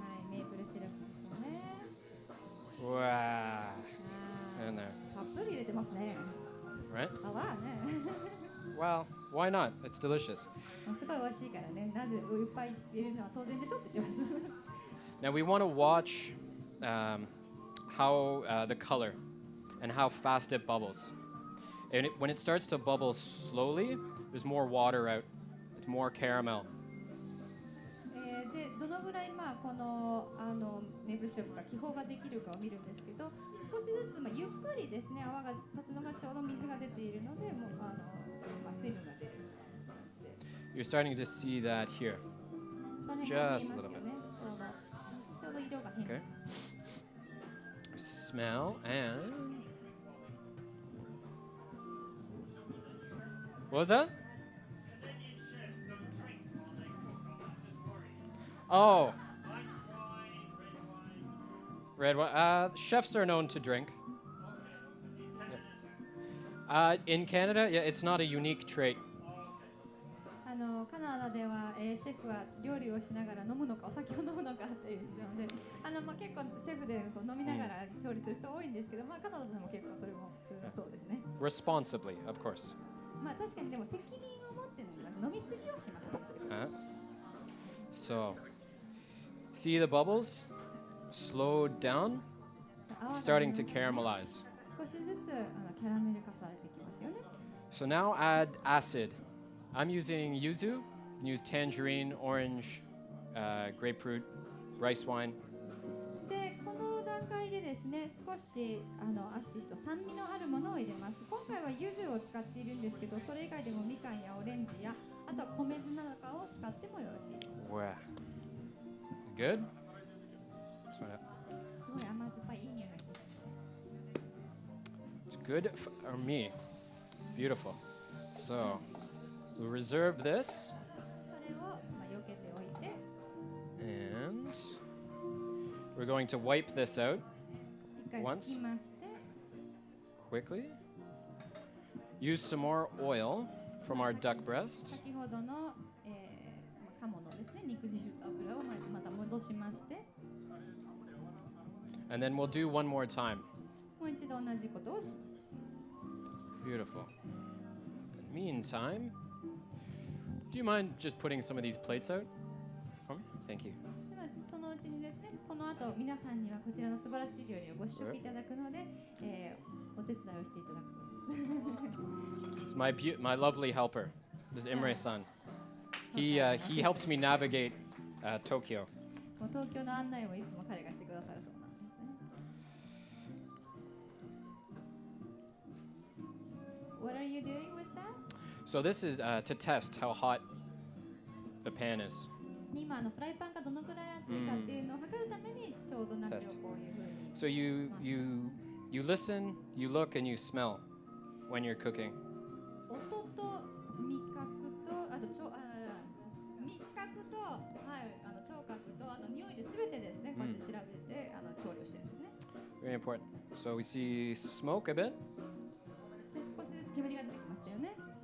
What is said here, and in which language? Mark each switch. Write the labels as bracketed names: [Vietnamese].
[Japanese] メープルシロップですよね。 [English] Wow. [Japanese] はい [English] In there, [Japanese] たっぷり入れてますね。 [English] right? [Japanese] 泡ね。 [English] Well, why not? It's delicious. [Japanese] すごい美味しいからね。なぜいっぱい入れるのは当然でしょって言ってます。 [English] Now we want to watch how the color and how fast it bubbles, And when it starts to bubble slowly, there's more water out. It's more caramel. [Japanese] でどのぐらいこのメープルシロップが気泡ができるかを見るんですけど、少しずつゆっくりですね泡が立つのがちょうど水が出ているので、もう水分が出るみたいな感じで。 [English] You're starting to see that here. [Japanese] その辺が見えます [English] Just a [Japanese] よ [English] little [Japanese] ね。ちょうど色が変化 [English] Okay. [Japanese] し [English] Smell and what was that? Oh, red wine. Chefs are known to drink. Yeah. In Canada, yeah, it's not a unique trait. [Japanese] カナダでは、シェフは料理をしながら飲むのかお酒を飲むのかという質問で、結構シェフでこう飲みながら調理する人多いんですけど、カナダでも結構それも普通だそうですね。 [English] Responsibly, of course. [Japanese] 確かにでも責任を持って飲みすぎをしますということです。 [English] So, see the bubbles? Slowed down, starting to caramelize. [Japanese] 少しずつキャラメル化されてきますよね。 [English] So now add acid. I'm using yuzu. You can use tangerine, orange, grapefruit, rice wine. [Japanese] で、この段階でですね、少しアシド、酸味のあるものを入れます。今回は柚子を使っているんですけど、それ以外でもみかんやオレンジや、あとは米酢なんかを使ってもよろしいです。 [English] Wow. Good? [Japanese] すごい甘酸っぱいいい匂いがしてます。 [English] It's good for me. Beautiful. So, we'll reserve this. [Japanese] それを避けておいて、 [English] And we're going to wipe this out [Japanese] 一回拭きまして、 [English] quickly. Use some more oil from our duck breast. [Japanese] 先ほどの、鴨のですね、肉汁と油をまた戻しまして、 [English] And then we'll do one more time. [Japanese] もう一度同じことをします。 [English] Beautiful. Meantime, do you mind just putting some of these plates out for me? Thank you. [Japanese] ではそのうちにですね、この後皆さんにはこちらの素晴らしい料理をご試食いただくので、お手伝いをしていただくそうです。 [English] It's my lovely helper. This is Imre-san. He helps me navigate Tokyo. [Japanese] もう東京の案内をいつも彼がしてくださるそうなんですね。 [English] What are you doing with that? So this is to test how hot the pan is. [Japanese] 今フライパンがどのくらい熱いかっていうのを測るためにちょうど梨をこういう風に。 [English] So you listen, you look, and you smell when you're cooking. [Japanese] 音と味覚とあと味覚と聴覚とあと匂いで全てですね、こうやって調べて調理をしてるんですね。 [English] Very important. So we see smoke a bit. [Japanese] で少しずつ煙が出てきましたよね。